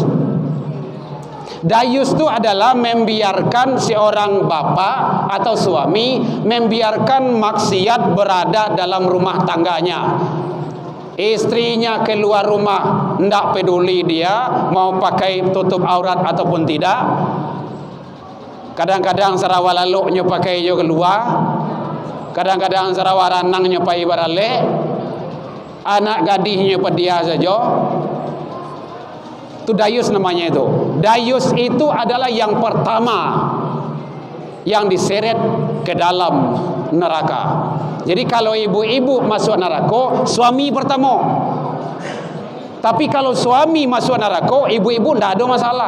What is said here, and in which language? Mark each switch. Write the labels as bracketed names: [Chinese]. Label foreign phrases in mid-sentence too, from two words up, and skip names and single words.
[Indonesian] Dayus itu adalah membiarkan seorang bapak atau suami membiarkan maksiat berada dalam rumah tangganya. Istrinya keluar rumah, tidak peduli dia mau pakai tutup aurat ataupun tidak. [Minangkabau] Kadang-kadang sarawa laluknya pakai jo keluar, kadang-kadang sarawa ranangnya pai barale, anak gadihnya pedia saja. [Indonesian] Itu dayus namanya itu. Dayus itu adalah yang pertama yang diseret ke dalam neraka. Jadi kalau ibu-ibu masuk neraka, suami pertama. Tapi kalau suami masuk neraka, ibu-ibu tidak ada masalah.